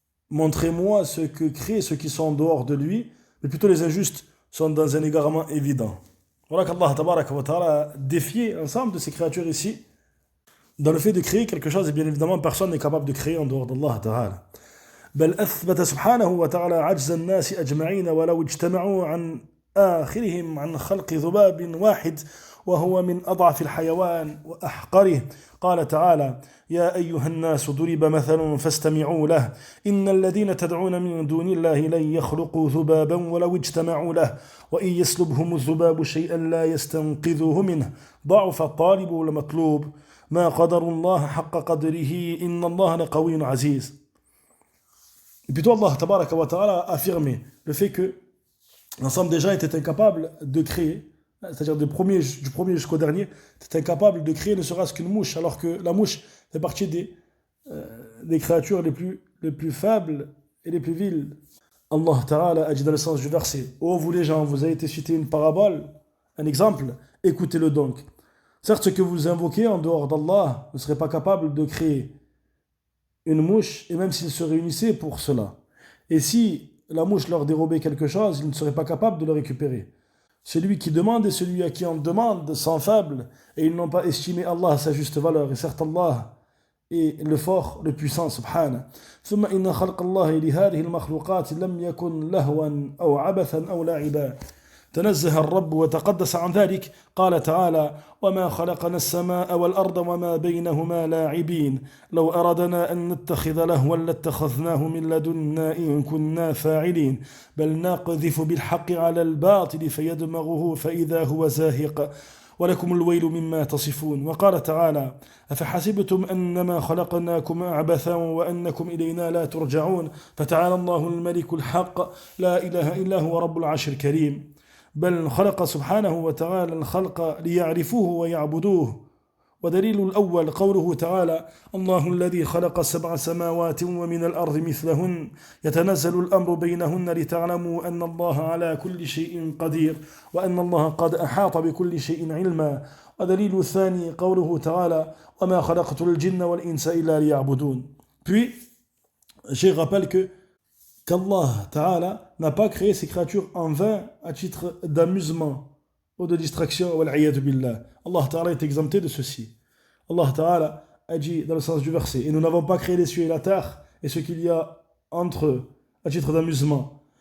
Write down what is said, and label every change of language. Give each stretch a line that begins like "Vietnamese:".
French: Montrez-moi ce que créent ceux qui sont en dehors de lui, mais plutôt les injustes sont dans un égarement évident. Voilà qu'Allah tabaraka wa ta'ala a défié ensemble de ces créatures ici dans le fait de créer quelque chose, et bien évidemment personne n'est capable de créer en dehors d'Allah ta'ala.
Arabic: بل أثبت سبحانه وتعالى عجز الناس أجمعين ولو اجتمعوا عن آخرهم عن خلق ذباب واحد وهو من أضعف الحيوان وأحقره. قال تعالى يا أيها الناس ضرب مثل فاستمعوا له إن الذين تدعون من دون الله لن يخلقوا ذبابا ولو اجتمعوا له وإن يسلبهم الذباب شيئا لا يستنقذوه منه ضعف الطالب والمطلوب ما قدر الله حق قدره إن الله لقوي عزيز.
French: Et plutôt Allah tabaraka wa ta'ala a affirmé le fait que l'ensemble des gens étaient incapables de créer, c'est-à-dire du premier jusqu'au dernier, étaient incapables de créer ne serait-ce qu'une mouche, alors que la mouche fait partie des créatures les plus faibles et les plus viles. Allah ta'ala a dit dans le sens du verset ô vous les gens, vous avez été cité une parabole, un exemple, écoutez-le donc. Certes, ce que vous invoquez en dehors d'Allah ne serait pas capable de créer une mouche, et même s'ils se réunissaient pour cela. Et si la mouche leur dérobait quelque chose, ils ne seraient pas capables de le récupérer. Celui qui demande et celui à qui on demande sont faibles, et ils n'ont pas estimé Allah à sa juste valeur. Et certes, Allah est le fort, le puissant, subhanahu.
Arabic: ثم إن خلق الله لهذه المخلوقات لم يكن لهوا أو عبثا أو لاعبا. تنزه الرب وتقدس عن ذلك قال تعالى وما خلقنا السماء والأرض وما بينهما لاعبين لو أردنا أن نتخذ لهوا لاتخذناه من لدنا إن كنا فاعلين بل نقذف بالحق على الباطل فيدمغه فإذا هو زاهق ولكم الويل مما تصفون. وقال تعالى أفحسبتم أنما خلقناكم عبثا وأنكم إلينا لا ترجعون فتعالى الله الملك الحق لا إله إلا هو رب العرش الكريم. بل خلق سبحانه وتعالى الخلق ليعرفوه ويعبدوه. ودليل الأول قوله تعالى الله الذي خلق 7 سماوات ومن الأرض مثلهن يتنزل الأمر بينهن لتعلموا أن الله على كل شيء قدير وأن الله قد أحاط بكل شيء علما. ودليل الثاني قوله تعالى وما خلقت الجن والإنس إلا ليعبدون.
French: Puis, je rappelle qu'Allah Ta'ala n'a pas créé ces créatures en vain à titre d'amusement ou de distraction. Allah Ta'ala est exempté de ceci. Allah Ta'ala a dit dans le sens du verset et nous n'avons pas créé les cieux et la terre et ce qu'il y a entre eux à titre d'amusement.